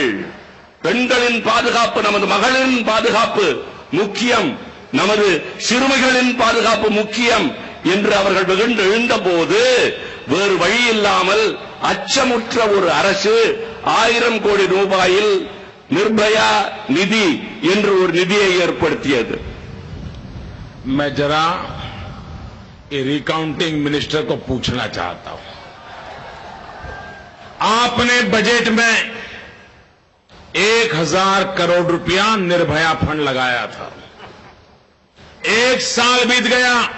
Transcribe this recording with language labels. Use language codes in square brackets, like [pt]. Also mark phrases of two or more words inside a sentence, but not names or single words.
[ta] பெண்களின் பாதுகாப்பு, நமது மகளிரின் பாதுகாப்பு முக்கியம், நமது சிறுமிகளின் பாதுகாப்பு முக்கியம் என்று அவர்கள் வெகுண்டெழுந்த போது வேறு வழி இல்லாமல் அச்சமுற்ற ஒரு அரசு 1000 கோடி ரூபாயில் நிர்பயா நிதி என்று ஒரு நிதியை ஏற்படுத்தியது. [hi] मैं जरा ये [en] recounting minister [hi] को पूछना चाहता हूं, आपने बजट में 1000 करोड़ रुपया निर्भया फंड लगाया था. 1 साल बीत गया.